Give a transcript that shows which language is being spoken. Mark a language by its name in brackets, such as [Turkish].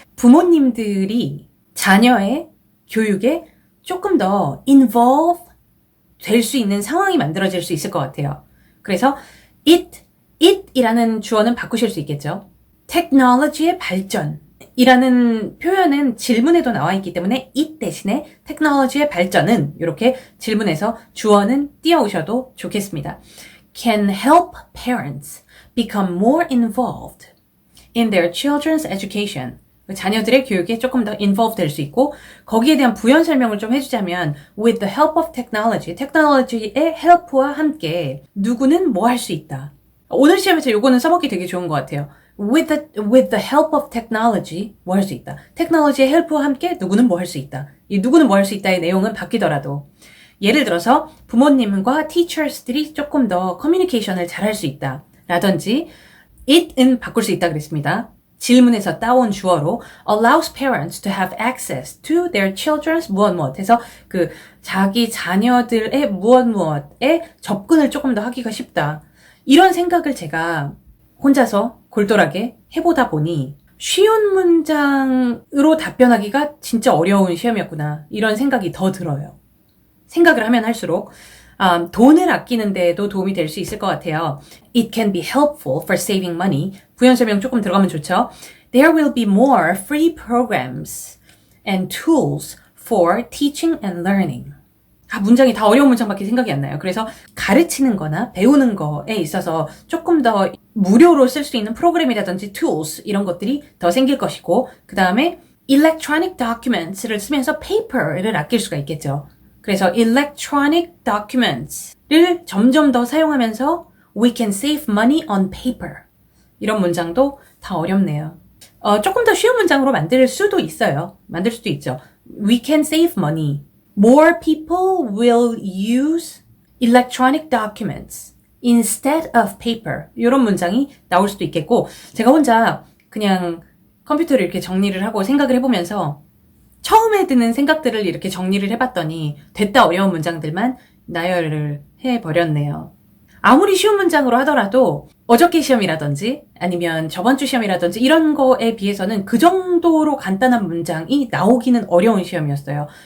[Korean] 부모님들이 자녀의 교육에 조금 더 involve 될 수 있는 상황이 만들어질 수 있을 것 같아요. 그래서 it이라는 주어는 바꾸실 수 있겠죠. 테크놀로지의 발전이라는 표현은 질문에도 나와 있기 때문에 it 대신에 테크놀로지의 발전은 이렇게 질문에서 주어는 띄워오셔도 좋겠습니다. [English] Can help parents become more involved in their children's education. [Korean] 자녀들의 교육에 조금 더 involved 될 수 있고 거기에 대한 부연 설명을 좀 해주자면 [English] with the help of technology, [Korean] 테크놀로지의 help와 함께 누구는 뭐 할 수 있다. 오늘 시험에서 요거는 써먹기 되게 좋은 것 같아요. [English] With the help of technology, [Korean] 뭐 할 수 있다. 테크놀로지의 help와 함께 누구는 뭐 할 수 있다. 이 누구는 뭐 할 수 있다의 내용은 바뀌더라도 예를 들어서 부모님과 teachers들이 조금 더 커뮤니케이션을 잘할 수 있다. 라든지 it은 바꿀 수 있다 그랬습니다. 질문에서 따온 주어로 [English] allows parents to have access to their children's [Korean] 무엇 해서 그 자기 자녀들의 무엇에 접근을 조금 더 하기가 쉽다. 이런 생각을 제가 혼자서 골똘하게 해보다 보니 쉬운 문장으로 답변하기가 진짜 어려운 시험이었구나. 이런 생각이 더 들어요. 생각을 하면 할수록 돈을 아끼는 데에도 도움이 될 수 있을 것 같아요. [English] It can be helpful for saving money. [Korean] 부연 설명 조금 들어가면 좋죠. [English] There will be more free programs and tools for teaching and learning. [Korean] 문장이 다 어려운 문장밖에 생각이 안 나요. 그래서 가르치는 거나 배우는 거에 있어서 조금 더 무료로 쓸 수 있는 프로그램이라든지 tools 이런 것들이 더 생길 것이고 그 다음에 electronic documents를 쓰면서 paper를 아낄 수가 있겠죠. 그래서 electronic documents를 점점 더 사용하면서 [English] we can save money on paper. [Korean] 이런 문장도 다 어렵네요. 조금 더 쉬운 문장으로 만들 수도 있어요. 만들 수도 있죠. [English] We can save money. More people will use electronic documents instead of paper. [Korean] 이런 문장이 나올 수도 있겠고 제가 혼자 그냥 컴퓨터를 이렇게 정리를 하고 생각을 해보면서 처음에 드는 생각들을 이렇게 정리를 해봤더니 됐다 어려운 문장들만 나열을 해버렸네요. 아무리 쉬운 문장으로 하더라도 어저께 시험이라든지 아니면 저번 주 시험이라든지 이런 거에 비해서는 그 정도로 간단한 문장이 나오기는 어려운 시험이었어요.